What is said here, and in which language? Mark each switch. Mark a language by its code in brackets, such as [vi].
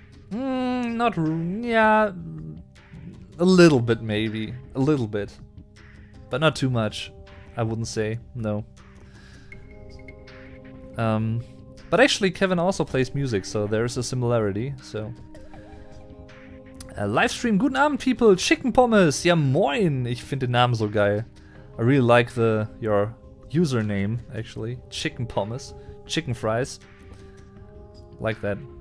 [en] Not, yeah, a little bit maybe, a little bit, but not too much. I wouldn't say, no. But actually Kevin also plays music, so there's a similarity, so. [de] Livestream, guten Abend people, Chicken Pommes, ja moin, ich finde den Namen so geil. [en] I really like your username, actually, Chicken Pommes, chicken fries, like that.